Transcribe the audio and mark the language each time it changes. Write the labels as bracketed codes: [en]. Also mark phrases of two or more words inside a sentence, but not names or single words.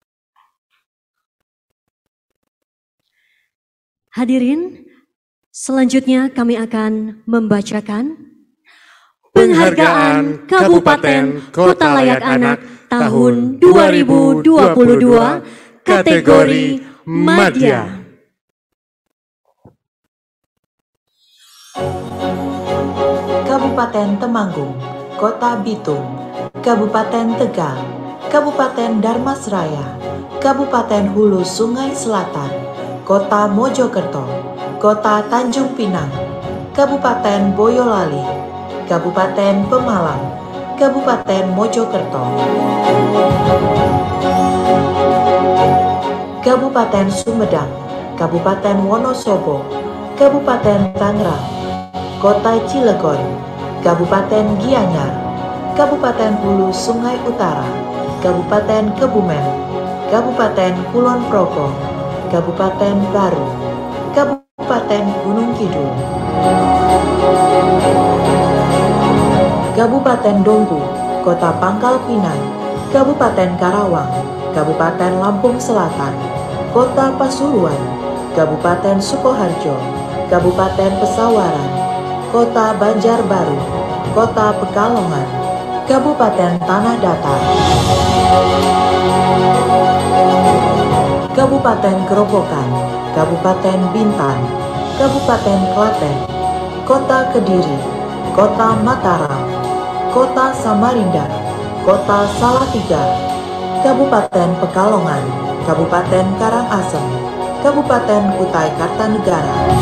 [id] Hadirin, selanjutnya kami akan membacakan Penghargaan Kabupaten Kota Layak Anak tahun 2022 kategori Madya. Kabupaten Temanggung, Kota Bitung, Kabupaten Tegal, Kabupaten Darmasraya, Kabupaten Hulu Sungai Selatan, Kota Mojokerto, Kota Tanjung Pinang, Kabupaten Boyolali, Kabupaten Pemalang, Kabupaten Mojokerto, Kabupaten Sumedang, Kabupaten Wonosobo, Kabupaten Tangerang, Kota Cilegon, Kabupaten Gianyar, Kabupaten Hulu Sungai Utara, Kabupaten Kebumen, Kabupaten Kulon Progo, Kabupaten Baru, Kabupaten Gunung Kidul, Kabupaten Dompu, Kota Pangkal Pinang, Kabupaten Karawang, Kabupaten Lampung Selatan, Kota Pasuruan, Kabupaten Sukoharjo, Kabupaten Pesawaran, Kota Banjarbaru, Kota Pekalongan, Kabupaten Tanah Datar, Kabupaten Gerobokan, Kabupaten Bintan, Kabupaten Klaten, Kota Kediri, Kota Mataram, Kota Samarinda, Kota Salatiga, Kabupaten Pekalongan, Kabupaten Karangasem, Kabupaten Kutai Kartanegara,